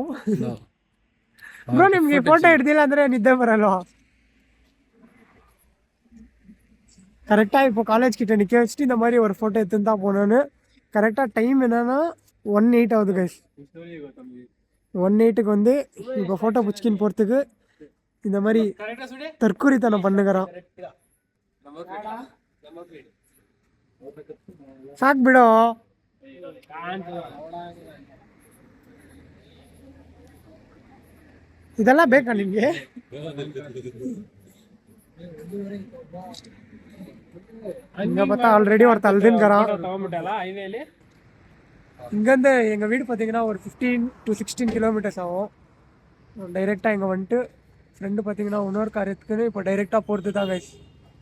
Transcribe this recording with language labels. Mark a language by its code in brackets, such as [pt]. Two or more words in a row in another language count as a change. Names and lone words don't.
[kn] ಬ್ರೋ ನಿಮ್ಗೆ ಫೋಟೋ ಹಿಡ್ದಿಲ್ಲ ಅಂದ್ರೆ ನಿದ್ದೆ ಬರಲ್ವಾ? [ta] கரெக்டாக இப்போ காலேஜ் கிட்ட நிற்க வச்சுட்டு இந்த மாதிரி ஒரு ஃபோட்டோ எடுத்துன்னு தான் போனோன்னு. கரெக்டாக டைம் என்னன்னா 1:08 ஆகுது கைஸ். 1:08க்கு வந்து இப்போ ஃபோட்டோ பிடிச்சிக்கின்னு போகிறதுக்கு இந்த மாதிரி தற்கூரித்தனம் பண்ணுகிறான். [kn] ಸಾಕು ಬಿಡೋ. ಇದೆಲ್ಲ ಬೇಕಾ ನಿಮಗೆ? [ta] இங்கே பார்த்தா ஆல்ரெடி ஒரு தள்ளுதுங்கிறான். இங்கேருந்து எங்கள் வீடு பார்த்தீங்கன்னா ஒரு 15 to 16 கிலோமீட்டர்ஸ் ஆகும். டைரெக்டாக இங்கே வந்துட்டு ஃப்ரெண்டு பார்த்தீங்கன்னா இன்னொரு காரியத்துக்குன்னு இப்போ டைரெக்டாக போகிறது தான் கைஸ்.